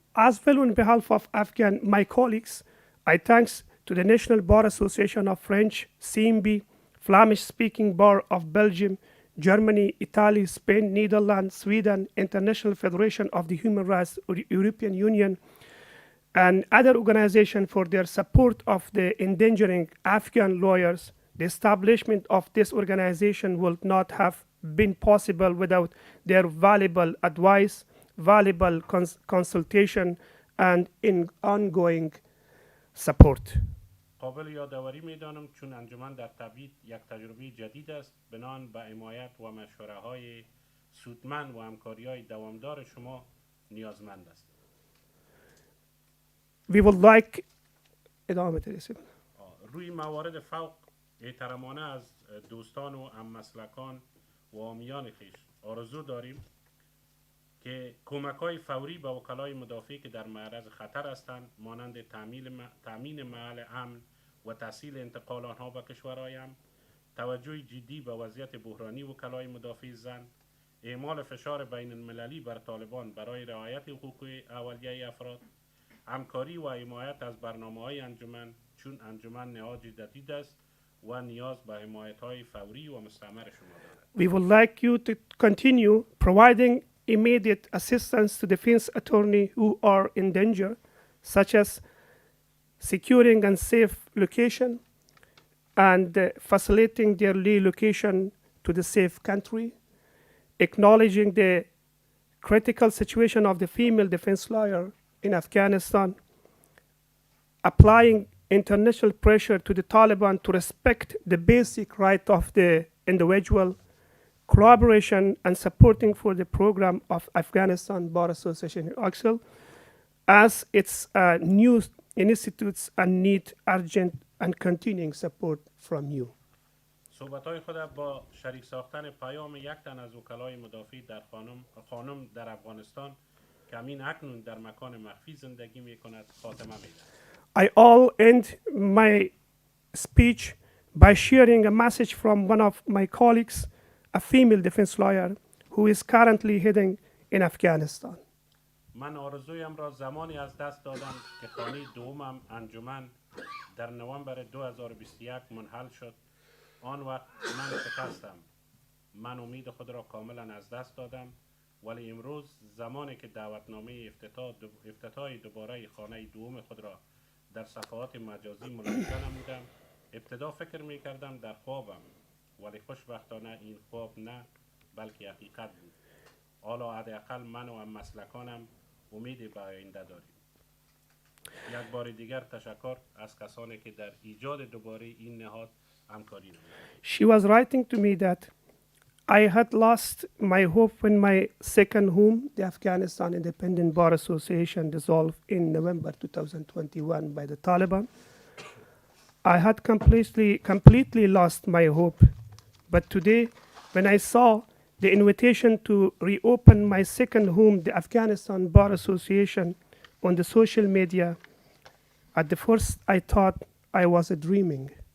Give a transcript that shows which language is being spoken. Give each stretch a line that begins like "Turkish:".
English: As well, on behalf of my colleagues, I thanks to the National Bar Association of French, CMB, Flemish-speaking Bar of Belgium, Germany, Italy, Spain, Netherlands, Sweden, International Federation of the Human Rights, European Union, and other organizations for their support of the endangering Afghan lawyers. The establishment of this organization would not have been possible without their valuable advice, valuable consultation, and in ongoing support.
Persian: قابل یادآوری می‌دانم چون انجمن در تبعید یک تجربه جدید است بنان به حمایت و مشوره‌های سودمند و همکاری‌های دوامدار شما نیازمند است.
English: We would like
Persian: ادامه ترسیم. روی موارد فوق احترامانه از دوستان و هممسلکان و عامیان خویش آرزو داریم که کمک‌های فوری به وکلای مدافع که در معرض خطر هستند مانند تامین محل امن و تسهیل انتقال آنها به کشورهای امن، توجه جدی به وضعیت بحرانی وکلای مدافع زن، اعمال فشار بین المللی بر طالبان برای رعایت حقوق اولیه افراد، همکاری و حمایت از برنامه‌های انجمن چون انجمن نهاد جدید است و نیاز به حمایت‌های فوری و مستمر شما دارد.
English: We would like you to continue providing immediate assistance to defense attorneys who are in danger, such as securing and safe location and facilitating their relocation to the safe country, acknowledging the critical situation of the female defense lawyer in Afghanistan, applying international pressure to the Taliban to respect the basic right of the individual, collaboration and supporting for the program of Afghanistan Bar Association in exile as its new institutes and need urgent and continuing support from you.
Persian: صحبت‌های خود با شریک ساختن پیام یک تن از وکلای مدافع در خانم در افغانستان که همین اکنون در مکان مخفی زندگی می‌کند خاتمه می‌دهد.
English: I all end my speech by sharing a message from one of my colleagues, a female defense lawyer who is currently hiding in Afghanistan.
Persian: من آرزویم را زمانی از دست دادم که خانه دومم انجمن در نوامبر 2021 منحل شد. آن وقت من شکستم. من امید خود را کاملا از دست دادم ولی امروز زمانی که دعوتنامه افتتاح دوباره خانه دوم خود را در صفحات مجازی ملاحظه نمودم، ابتدا فکر می کردم در خوابم ولی خوشبختانه این خواب نه بلکه حقیقت بود. حالا حداقل من و هممسلکانم امید به آینده داریم. یک بار دیگر تشکر از کسانی که در ایجاد دوباره این نهاد همکاری نمودند.
English: She was writing to me that I had lost my hope when my second home, the Afghanistan Independent Bar Association, dissolved in November 2021 by the Taliban. I had completely lost my hope. But today, when I saw the invitation to reopen my second home, the Afghanistan Bar Association, on the social media, at the first I thought I was dreaming.